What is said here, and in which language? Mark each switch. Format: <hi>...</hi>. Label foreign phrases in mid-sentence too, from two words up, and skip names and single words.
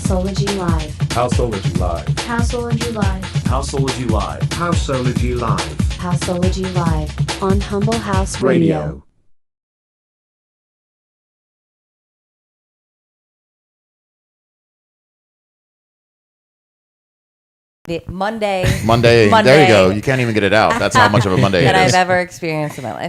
<en>Houseology Live. Houseology Live. Houseology Live. Houseology Live. Houseology Live. Houseology Live on Humble House Radio. Monday. There you go. You can't even get it out. That's how much of a Monday that it is. I've ever experienced in my life.</en>